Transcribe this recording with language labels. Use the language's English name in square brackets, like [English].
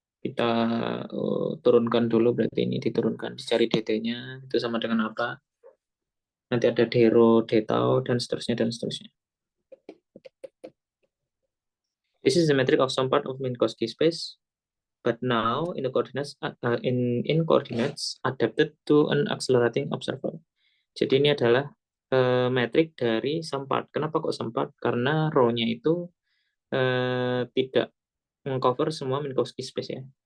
[Indonesian] Kita turunkan dulu, berarti ini diturunkan, dicari dt-nya itu sama dengan apa. Nanti ada d rho, d tau, dan seterusnya dan seterusnya. [English] This is the metric of some part of Minkowski space, but now in the coordinates in coordinates adapted to an accelerating observer. [Indonesian] Jadi ini adalah metrik dari [English] some part. [Indonesian] Kenapa kok some part? Karena rho-nya itu tidak mengcover semua Minkowski space ya.